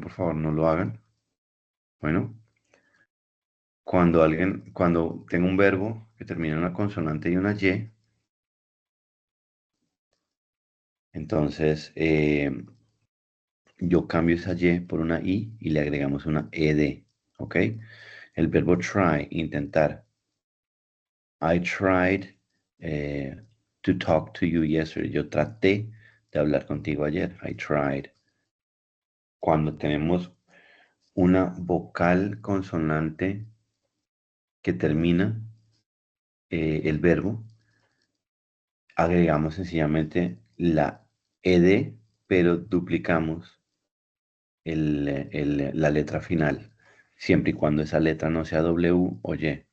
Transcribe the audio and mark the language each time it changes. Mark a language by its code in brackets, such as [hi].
[es] Por favor, no lo hagan. Bueno, cuando tengo un verbo que termina en una consonante y una y, entonces yo cambio esa y por una i y le agregamos una ed, ¿ok? El verbo try, intentar. [en] I tried to talk to you yesterday. [es] Yo traté de hablar contigo ayer. [en] I tried. [es] Cuando tenemos una vocal consonante que termina el verbo, agregamos sencillamente la ed, pero duplicamos la letra final, siempre y cuando esa letra no sea W o Y.